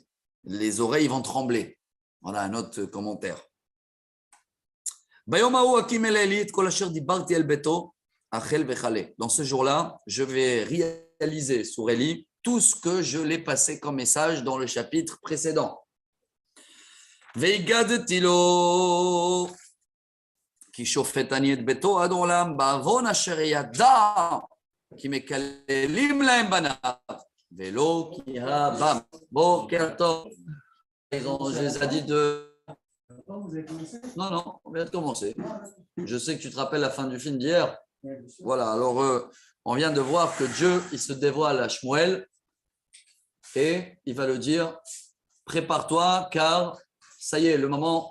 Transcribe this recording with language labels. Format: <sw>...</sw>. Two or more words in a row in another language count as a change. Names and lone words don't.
<fr>Les oreilles vont trembler. Voilà un autre commentaire. Dans ce jour-là, je vais réaliser sur Élie tout ce que je l'ai passé comme message dans le chapitre précédent.</fr> <he>והגדתי לו כי שופט אני את ביתו עד עולם בעוון אשר ידע כי מקללים להם בניו ולא כי הבם. בוקר טוב.</he> <fr>Je les ai dit de... Non, on vient de commencer. Je sais que tu te rappelles la fin du film d'hier. Voilà, alors on vient de voir que Dieu, il se dévoile à Shmuel et il va le dire, prépare-toi car ça y est, le moment...</fr>